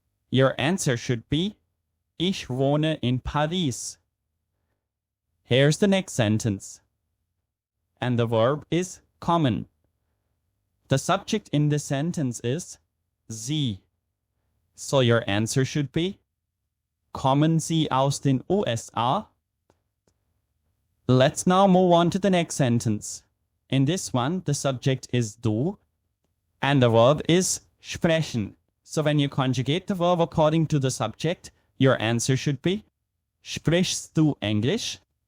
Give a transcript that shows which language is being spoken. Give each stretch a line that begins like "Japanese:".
English: Your answer should be,
German: ich wohne in Paris.
English: Here's the next sentence. And the verb is kommen. The subject in this sentence is sie. So your answer should be,
German: kommen Sie aus den USA?
English: Let's now move on to the next sentence. In this one, the subject is du and the verb is sprechen. So when you conjugate the verb according to the subject, your answer should be
German: Sprichst du Englisch?